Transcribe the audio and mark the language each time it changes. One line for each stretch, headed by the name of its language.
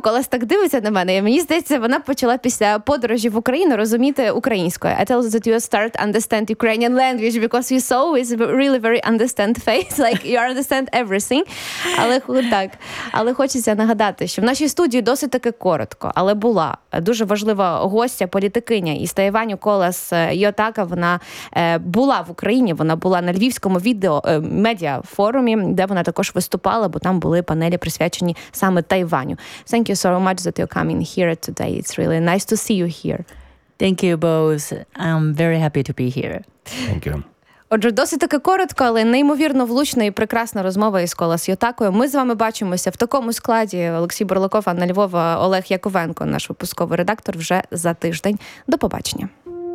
Ukrainian: Колес так дивиться на мене, і мені здається, вона почала після подорожі в Україну розуміти українською.
English: I tell that you start understand Ukrainian language because you so is really very understand face, like you understand everything.
Ukrainian: Але так. Але хочеться нагадати, що в нашій студії досить таки коротко, але була дуже важлива гостя, політикиня із Тайваню Колес Йотака. Вона була в Україні, вона була на львівському відео медіа-форумі, де вона також виступала, бо там були панелі, присвячені саме Тайваню.
English: Thank you so much that you're coming here today. It's really nice to see you here. Thank you both. I'm very happy to be here. Thank you.
Ukrainian: Отже, досить таки коротко, але неймовірно влучна і прекрасна розмова із Колес Йотакою. Ми з вами бачимося в такому складі. Олексій Бурлаков, Анна Львова, Олег Яковенко, наш випусковий редактор, вже за тиждень. До побачення.